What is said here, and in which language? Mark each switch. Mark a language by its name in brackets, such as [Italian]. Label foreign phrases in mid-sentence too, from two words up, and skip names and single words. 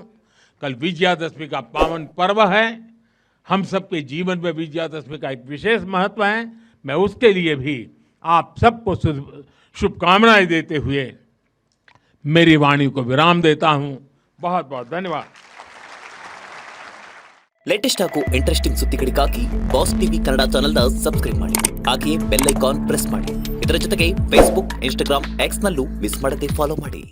[Hindi] कल विजयादशमी का पावन पर्व है। हम सबके जीवन में विजयादशमी का एक विशेष महत्व है। मैं उसके लिए भी आप सबको शुभकामनाएं देते हुए मेरी वाणी को विराम देता हूं। बहुत बहुत धन्यवाद। [Kannada] ಲೇಟೆಸ್ಟ್ ಹಾಗೂ ಇಂಟ್ರೆಸ್ಟಿಂಗ್ ಸುದ್ದಿಗಳಿಗಾಗಿ ಬಾಸ್ ಟಿವಿ ಕನ್ನಡ ಚಾನೆಲ್ನ ಸಬ್ಸ್ಕ್ರೈಬ್ ಮಾಡಿ, ಹಾಗೆಯೇ [English] bell icon press [Kannada] ಮಾಡಿ. ಇದರ ಜೊತೆಗೆ ಫೇಸ್ಬುಕ್, ಇನ್ಸ್ಟಾಗ್ರಾಮ್, ಎಕ್ಸ್ ನಲ್ಲೂ ಮಿಸ್ ಮಾಡದೆ ಫಾಲೋ ಮಾಡಿ.